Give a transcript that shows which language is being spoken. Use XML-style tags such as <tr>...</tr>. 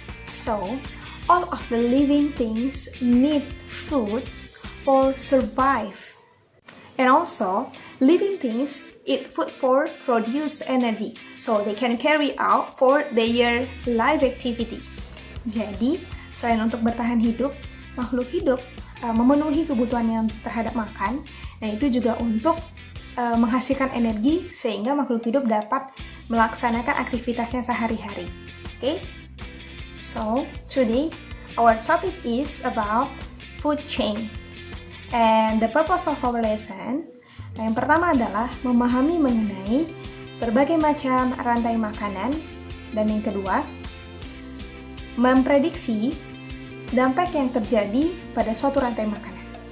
<en>So, all of the living things need food for survive. And also, living things eat food for produce energy, so they can carry out for their life activities.</en> <id>Jadi, selain untuk bertahan hidup, makhluk hidup memenuhi kebutuhannya terhadap makan, dan itu juga untuk menghasilkan energi sehingga makhluk hidup dapat melaksanakan aktivitasnya sehari-hari.</id> <en>Okay? So, today our topic is about food chain. And the purpose of our lesson,</en> <id>yang pertama adalah memahami mengenai berbagai macam rantai makanan, dan yang kedua, memprediksi dampak yang terjadi pada suatu rantai makanan.</id>